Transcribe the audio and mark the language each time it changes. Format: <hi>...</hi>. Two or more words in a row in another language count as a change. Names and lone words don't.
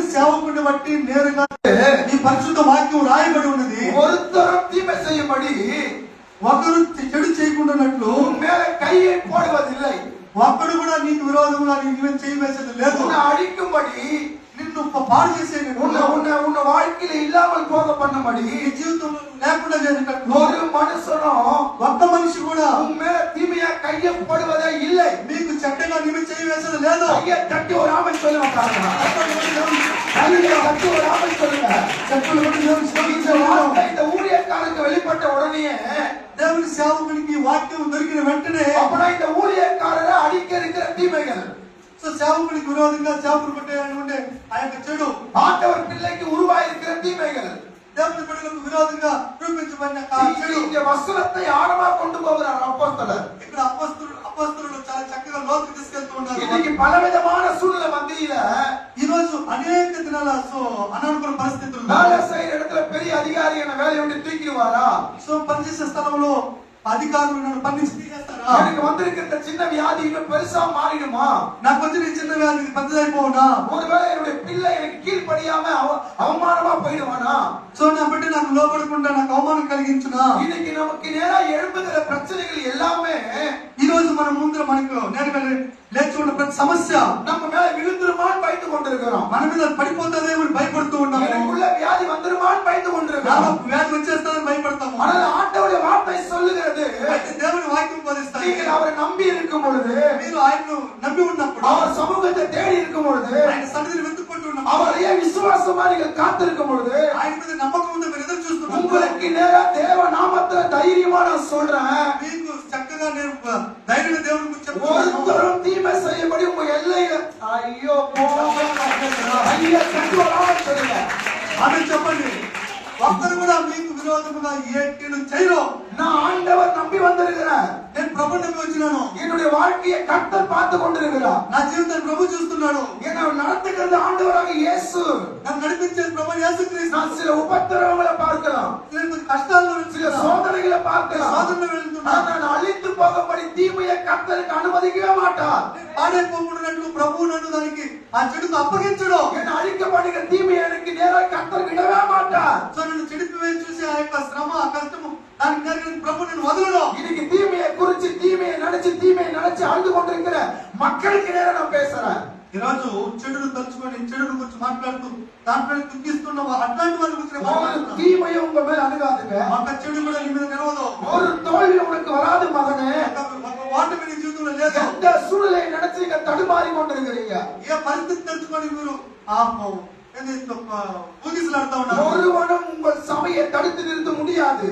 <te>సేవకుని బట్టి నేరుగా ఈ పరిశుద్ధ వాక్యం రాయబడి ఉన్నది.</te> <ta>ஒருத்தரும் தீமை செய்யும்படி</ta> <te>ఒకరు చెడు చేయకుండానట్లు</te> <ta>மேலே கையை போடுவதில்லை.</ta> <te>ఒక్కడు కూడా నీకు విరోధంగా నీకు చేయవేసేది లేదు.</te> <ta>உன்னை அழிக்கும்படி,</ta> <te>నిన్ను పాడు చేసే</te> <ta>உன்னை வாழ்க்கையில இல்லாமல் போக பண்ணும்படி,</ta> <te>జీవితంలో లేకుండా చేసేటట్లు</te> <ta>ஒரு மனுஷனும்</ta> <te>ఒక్క మనిషి కూడా</te> <ta>உன் மேல தீமையா கையை போடுவதே இல்லை.</ta> <te>మీకు చెడ్డగా నీవు చేయవేసేది లేదు.</te> <ta>கையை தட்டி ஒரு ஆமென் சொல்லுங்க பாருங்க. கையை தட்டி ஒரு ஆமென் சொல்லுங்க. இந்த ஊழியக்காரருக்கு வெளிப்பட்ட உடனே</ta> <te>దేవుని సేవకునికి వాక్యం దొరికిన వెంటనే</te> <ta>அப்பனா இந்த ஊழியக்காரரை அடிக்க இருக்கிற தீமைகள்,</ta> <te>సో సేవకునికి విరోధంగా సేవకుడు కొట్టేటువంటి ఆ యొక్క చెడు,</te> <ta>ஆண்டவர் பிள்ளைக்கு உருவாயிருக்கிற தீமைகள்,</ta> <te>దేవుని బిడ్డలకు విరోధంగా రూపించబడిన చెడు.</te> <ta>இந்த வசனத்தை ஆழமா கொண்டு போகிறார் அப்போஸ்தலர்.</ta> <te>ఇక్కడ అపోస్తలులు చాలా చక్కగా లోతుకు తీసుకెళ్తూ ఉన్నారు.</te> <ta>இன்னைக்கு பலவிதமான சூழ்நிலை மத்தியில</ta> <te>ఈ రోజు అనేక దినాల అనానుకూల పరిస్థితులు,</te> <ta>வேலை செய்யற இடத்துல பெரிய அதிகாரி என்ன வேலையை விட்டு தூக்கிடுவாரா?</ta> <te>సో పనిచేసే స్థలంలో అధికారులు నన్ను పని తీసేస్తారా?</te> <ta>எனக்கு வந்திருக்கிற சின்ன வியாதி இன்னும் பெருசா மாறிடுமா?</ta> <te>నాకు వచ్చిన ఈ చిన్న వ్యాధి పెద్దదైపోవునా?</te> <ta>ஒருவேளை என்னுடைய பிள்ளை எனக்கு கீழ்ப்படியாம அவமானமா போயிடுவானா?</ta> <te>సో నా బిడ్డ నాకు లోపడకుండా నాకు అవమానం కలిగించునా?</te> <ta>இன்னைக்கு நமக்கு நேரா எழும்புகிற பிரச்சனைகள் எல்லாமே</ta> <te>ఈ రోజు మన ముందు మనకు నేరుగా లేచి ఉన్న ప్రతి సమస్య</te> <ta>நம்ம மேல விழுந்துருமான்னு பயந்து கொண்டிருக்கிறோம்.</ta> <te>మన మీద పడిపోతుందేమో భయపడుతూ ఉన్నాము.</te> <ta>எனக்குள்ள வியாதி வந்துருமான்னு பயந்து கொண்டிருக்கிறோம்.</ta> <te>వ్యాధి వచ్చేస్తుందని భయపడతాము.</te> <ta>ஆனால் ஆண்டவருடைய வார்த்தை சொல்லுகிறது,</ta> <te>అయితే దేవుని వాక్యం బోధిస్తాడు,</te> <ta>நீங்கள் அவரை நம்பி இருக்கும் பொழுது,</ta> <te>మీరు ఆయనను నమ్మి ఉన్నప్పుడు,</te> <ta>அவர் சமூகத்தை தேடி இருக்கும் பொழுது,</ta> <te>ఆయన సన్నిధిని వెతుక్కుంటూ ఉన్నప్పుడు,</te> <ta>அவரையே విశ్వాసமா நீங்கள் காத்திருக்கும் பொழுது,</ta> <te>ఆయన మీద నమ్మకం ఉంటే మీరు ఎదురు చూస్తున్నారు.</te> <ta>உங்களுக்கு நேரா தேவ நாமத்துல தைரியமா நான் சொல்றேன்,</ta> <te>మీకు చక్కగా నేను ధైర్యంగా దేవుని గురించి చెప్తున్నాను.</te> <ta>ஒருத்தரும் தீமை செய்யபடி உங்க எல்லையில ஐயோ ஐயா கட்டுவராம சொல்லுங்க.</ta> <te>ఆమె చెప్పండి, ఒక్కరు కూడా మీకు విరోధముగా ఏ కీడు చేయరు.</te> <ta>நான் ஆண்டவர் நம்பி வந்திருக்கிறேன்.</ta> <te>నేను ప్రభు నమ్మి వచ్చినాను.</te> <ta>என்னுடைய வாழ்க்கையை கர்த்தர் பார்த்து கொண்டிருக்கிறார்.</ta> <te>నా జీవితాన్ని ప్రభు చూస్తున్నాడు.</te> <ta>என்னை நடத்துகிறது ஆண்டவராக இயேசு.</ta> <te>నన్ను నడిపించేది ప్రభు యేసుక్రీస్తు.</te> <ta>நான் சில உபத்திரவங்களை பார்க்கலாம்,</ta> <te>నేను కష్టాల్లో</te> <ta>சில சோதனைகளை பார்க்கலாம்,</ta> <te>సాధనలో వెళ్తున్నాను.</te> <ta>நான் அழித்து போகும்படி தீமையை கர்த்தருக்கு அனுமதிக்கவே மாட்டார்.</ta> <te>పాడైపోకున్నట్లు ప్రభువు నన్ను దానికి ఆ చెడుకు అప్పగించడు.</te> <ta>என்னை அழிக்கப்படுகிற தீமையை எனக்கு நேராக கர்த்தர் விடவே மாட்டார்.</ta> <te>సో నన్ను చెడిపివేసి చూసి ఆ యొక్క శ్రమ ఆ కష్టము దానికి నేరుగా ప్రభు నేను వదలడు.</te> <ta>இன்னைக்கு தீமையை குறிச்சு தீமையை நினைச்சு அழுது கொண்டிருக்கிற மக்களுக்கு நேரா நான் பேசுறேன்.</ta> <te>ఈ రోజు చెడును తలుచుకొని చెడును గురించి మాట్లాడుతూ దాంట్లో దుఃఖిస్తున్న అట్లాంటి వాళ్ళ గురించి</te> <ta>ஒரு தீமையை உங்க மேல அணுகாதுங்க.</ta> <te>ఒక చెడు కూడా నీ మీద నిలవదు.</te> <ta>ஒரு தோல்வி உனக்கு வராது மகனே.</ta> <te>ఒక ఓటమి నీ జీవితంలో లేదు.</te> <ta>எந்த சூழ்நிலையை நினைச்சு நீங்க தடுமாறி கொண்டிருக்கிறீங்க?</ta> <te>ఏ పరిస్థితి తలుచుకొని మీరు ఊగిసలాడుతూ ఉన్నారు.</te> <ta>ஒருவனும் உங்கள் சபையை தடுத்து நிறுத்த முடியாது.</ta>